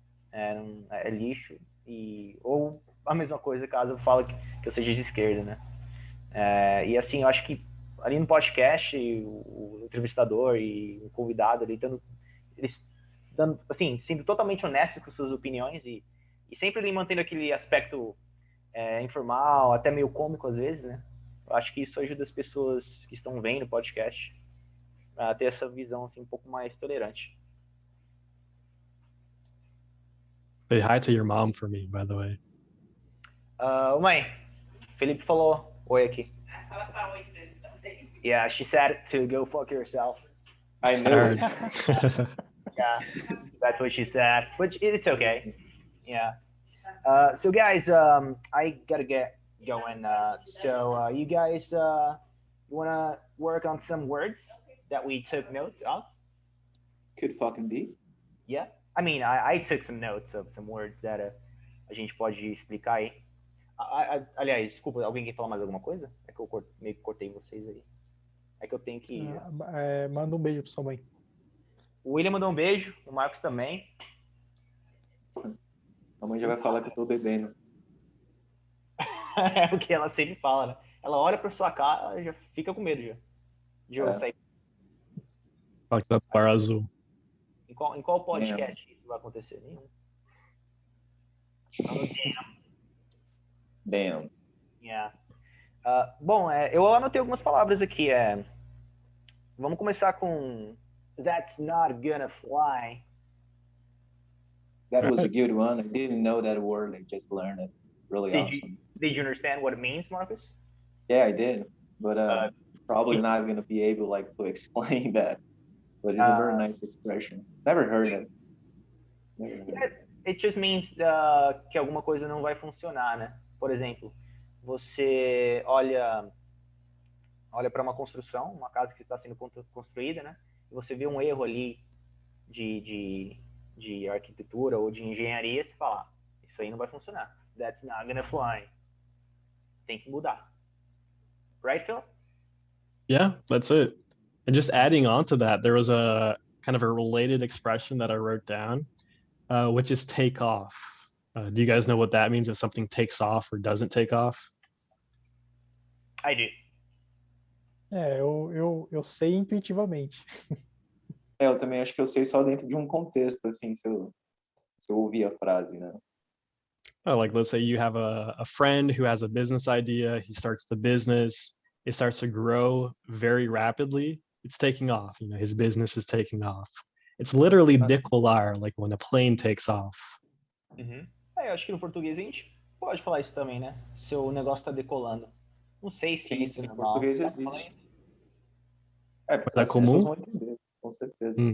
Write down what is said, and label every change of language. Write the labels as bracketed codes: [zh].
[pt] é lixo, ou a mesma coisa caso eu fale que eu seja de esquerda, né, e assim, eu acho que ali no podcast, o entrevistador e o convidado ali, eles dando, assim, sendo totalmente honestos com suas opiniões e sempre ali mantendo aquele aspecto informal, até meio cômico às vezes, né? Eu acho que isso ajuda as pessoas que estão vendo o podcast a ter essa visão assim, um pouco mais tolerante. [en] Say hi to your mom for me, by the way. [pt] Mãe, Felipe falou oi aqui. Ela tá oi também. [en] Yeah, she said to go fuck yourself. I know. Yeah, that's what she said, but it's okay. Yeah. So guys, I gotta get going. So you guys, you wanna work on some words that we took notes of? Could fucking be. Yeah. I mean, I took some notes of some words that [pt] a gente pode explicar aí. Aliás, desculpa, alguém quer falar mais alguma coisa? É que eu meio que cortei vocês aí. É que eu tenho que ir. Manda um beijo pra sua mãe. O William mandou um beijo, o Marcos também. A mãe já vai falar que eu tô bebendo. É o que ela sempre fala, né? Ela olha pra sua cara e já fica com medo já. De eu sair. [en] Fucked up bar azul. [pt] Em qual podcast isso vai acontecer? Nenhum. Fala [en] Damn. Yeah. [pt] Bom, eu anotei algumas palavras aqui. Vamos começar com [en] That's not gonna fly. That was a good one. I didn't know that word. I just learned it. Really awesome. Did you understand what it means, Marcus? Yeah, I did. But probably not going to be able like to explain that. But it's a very nice expression. Never heard it. It just means [pt] que alguma coisa não vai funcionar, né? Por exemplo, você olha para uma construção, uma casa que está sendo construída, né? E você vê um erro ali de arquitetura ou de engenharia, você fala, isso aí não vai funcionar. [en] That's not gonna fly. [pt] Tem que mudar. [en] Right, Phil? Yeah, that's it. And just adding on to that, there was a kind of a related expression that I wrote down, which is take off. Do you guys know what that means if something takes off or doesn't take off? I do. [pt] Eu sei intuitivamente. Eu também acho que eu sei só dentro de um contexto, assim, se eu ouvir a frase, né? [en] Oh, like let's say you have a friend who has a business idea, he starts the business, it starts to grow very rapidly, it's taking off, his business is taking off. It's literally decolar, like when a plane takes off. Uhum. [pt] Eu acho que no português a gente pode falar isso também, né? Seu negócio está decolando. Não sei se isso é normal. Português existe. Porque é comum? As pessoas vão entender, com certeza.